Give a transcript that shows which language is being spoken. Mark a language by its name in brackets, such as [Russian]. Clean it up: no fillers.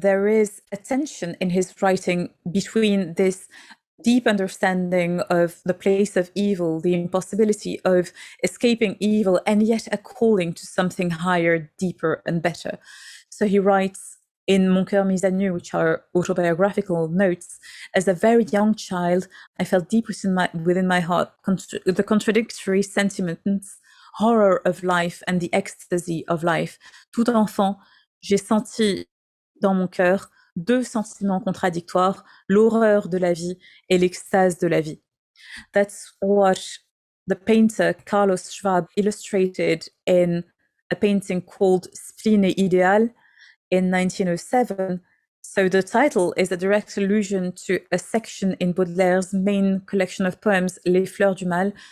[English] There is a tension in his writing between this deep understanding of the place of evil, the impossibility of escaping evil, and yet a calling to something higher, deeper, and better. So he writes in Mon cœur mis à nu, which are autobiographical notes, as a very young child, I felt deep within my heart the contradictory sentiments, horror of life and the ecstasy of life. [French] Tout enfant, j'ai senti dans mon cœur deux sentiments contradictoires, l'horreur de la vie et l'extase de la vie. [English] That's what the painter Carlos Schwab illustrated in a painting called Spleen et Idéal in 1907. So the title is a direct allusion to a section in Baudelaire's main collection of poems, Les Fleurs du Mal.